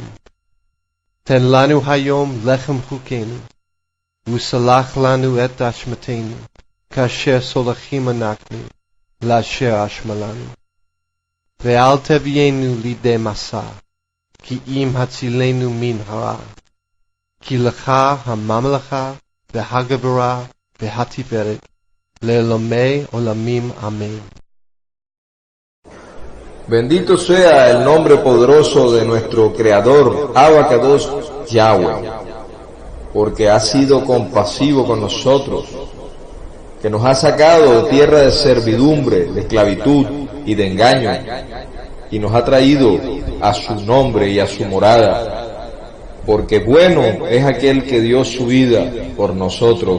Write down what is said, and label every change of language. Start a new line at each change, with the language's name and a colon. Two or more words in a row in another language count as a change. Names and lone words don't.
Hebrew: תן לנו היום לחם חוקנו, וסלח לנו את אשמתנו, כאשר סולחים אנחנו, לאשר אשמה לנו. ואל תביאנו לידי מסע, כי אם הצילנו מן הרע. כי לך הממלכה והגבורה והתפארת, לעולמי עולמים amén.
Spanish: Bendito sea el nombre poderoso de nuestro Creador, Abacados Yahweh, porque ha sido compasivo con nosotros, que nos ha sacado de tierra de servidumbre, de esclavitud y de engaño, y nos ha traído a su nombre y a su morada, porque bueno es aquel que dio su vida por nosotros.